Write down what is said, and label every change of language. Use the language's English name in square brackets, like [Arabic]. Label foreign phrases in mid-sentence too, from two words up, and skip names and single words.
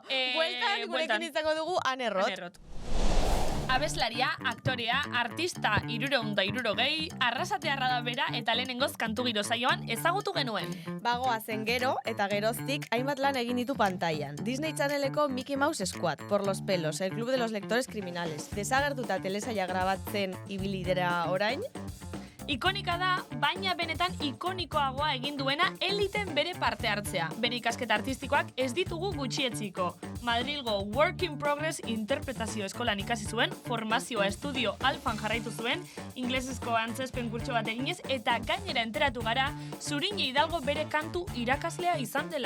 [Basque] Bueltan, gurekin izango dugu Ane Roth. Ane Roth. Abeslaria, aktorea, artista, 360, arrasatearra da bera eta lehenengoz kantu giro saioan ezagutu genuen. Bagoa zen gero eta geroztik hainbat lan egin ditu pantailan. Disney Channeleko Mickey Mouse Squad, Por los pelos, El club de los lectores criminales. Desagertuta telesaia grabatzen ibili dira orain. Ikonika da, baina benetan ikonikoagoa egin duena eliten bere parte hartzea. Bere ikasketa artistikoak ez ditugu gutxietziko. Madrilgo Work in Progress interpretazio eskolan ikasi zuen, formazioa estudio alfan jarraitu zuen, inglesezko antzespen kurtso bat eginez, eta gainera enteratu gara, Zurine Hidalgo bere kantu irakaslea izan dela.